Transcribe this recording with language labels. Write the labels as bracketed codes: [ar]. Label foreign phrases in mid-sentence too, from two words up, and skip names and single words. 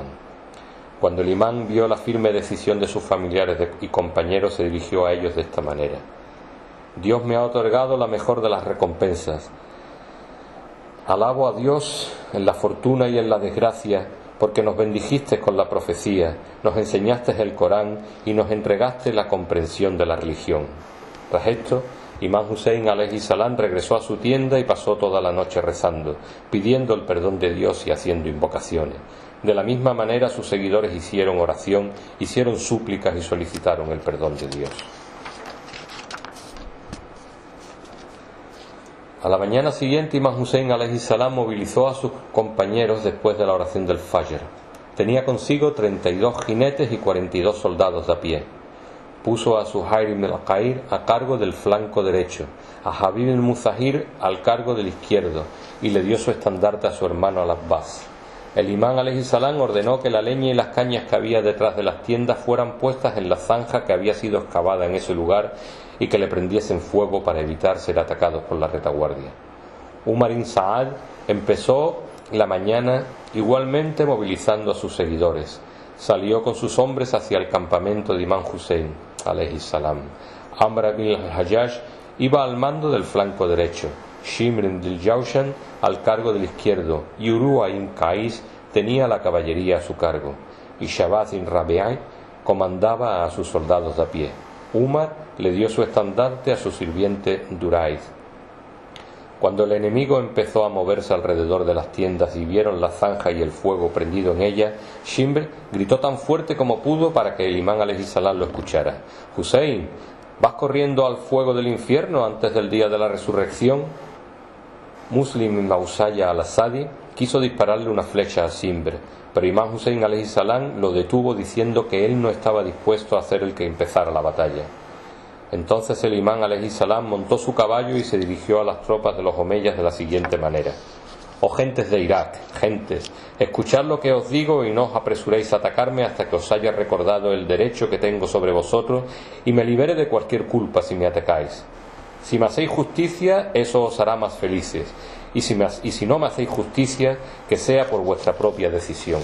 [es] Cuando el imán vio la firme decisión de sus familiares y compañeros, se dirigió a ellos de esta manera: Dios me ha otorgado la mejor de las recompensas. Alabo a Dios en la fortuna y en la desgracia, porque nos bendijiste con la profecía, nos enseñaste el Corán y nos entregaste la comprensión de la religión. Tras esto, Imán Hussein [ar] عليه السلام [es] regresó a su tienda y pasó toda la noche rezando, pidiendo el perdón de Dios y haciendo invocaciones. De la misma manera sus seguidores hicieron oración, hicieron súplicas y solicitaron el perdón de Dios. A la mañana siguiente, Imán Hussein [ar] عليه السلام [es] movilizó a sus compañeros después de la oración del Fajr. Tenía consigo 32 jinetes y 42 soldados de a pie. Puso a Suhair ibn al-Qair a cargo del flanco derecho, a Habib al-Muzahir al cargo del izquierdo, y le dio su estandarte a su hermano al-Abbas. El imán [ar] عليه السلام [es] ordenó que la leña y las cañas que había detrás de las tiendas fueran puestas en la zanja que había sido excavada en ese lugar y que le prendiesen fuego para evitar ser atacados por la retaguardia. Umar ibn Saad empezó la mañana igualmente movilizando a sus seguidores. Salió con sus hombres hacia el campamento de Imán Hussein [ar] عليه السلام. [es] Amr ibn al-Hajjaj iba al mando del flanco derecho, Shimr ibn al-Jawshan al cargo del izquierdo, y Urwa ibn Qais tenía la caballería a su cargo, y Shabaz ibn Rabi'a comandaba a sus soldados de a pie. Umar le dio su estandarte a su sirviente Duraid. Cuando el enemigo empezó a moverse alrededor de las tiendas y vieron la zanja y el fuego prendido en ella, Shimr gritó tan fuerte como pudo para que el imán [ar] عليه السلام [es] lo escuchara: Hussein, ¿vas corriendo al fuego del infierno antes del día de la resurrección? Muslim ibn Ausaya al-Asadi quiso dispararle una flecha a Shimr, pero Imán Hussein [ar] عليه السلام [es] lo detuvo diciendo que él no estaba dispuesto a hacer el que empezara la batalla. Entonces el imán [ar] عليه السلام [es] montó su caballo y se dirigió a las tropas de los omeyas de la siguiente manera: oh gentes de Irak, gentes, escuchad lo que os digo y no os apresuréis a atacarme hasta que os haya recordado el derecho que tengo sobre vosotros y me libere de cualquier culpa si me atacáis. Si me hacéis justicia, eso os hará más felices, y si no me hacéis justicia, que sea por vuestra propia decisión.